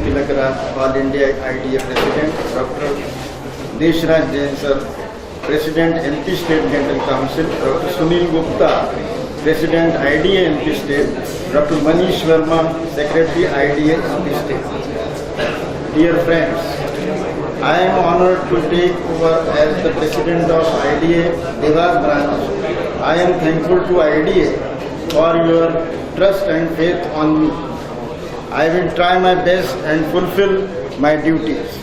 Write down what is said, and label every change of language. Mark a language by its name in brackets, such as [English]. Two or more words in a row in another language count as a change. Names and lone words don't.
[English] Tilakara, All India IDA President, Dr. Deshraj Jain Sir, President MP State Dental Council, Dr. Sunil Gupta, President IDA MP State, Dr. Manish Verma, Secretary IDA MP State. Dear friends, I am honored to take over as the President of IDA Dewas branch. I am thankful to IDA for your trust and faith on me. I will try my best and fulfill my duties.